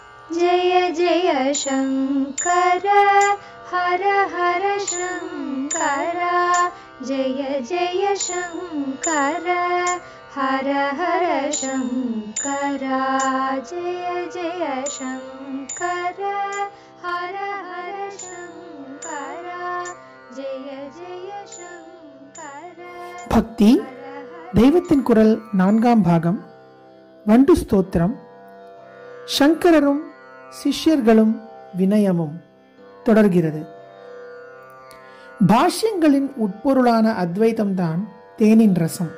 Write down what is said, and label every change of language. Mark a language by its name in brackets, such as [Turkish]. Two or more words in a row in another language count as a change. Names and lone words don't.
[Sanskrit] जय जय शंकर हर हर शंकर जय जय शंकर हर हर शंकर जय जय शंकर हर हर शंकर जय जय शंकर. [Tamil] பக்தி தெய்வத்தின் குரல் 4ஆம் பாகம். வண்டு ஸ்தோத்திரம். சங்கரரும் சிஷ்யர்களும் வினயமும் தொடர்கிறது. பாஷ்யங்களின் உட்பொருளான அத்வைதம்தான் தேனின் ரசம்.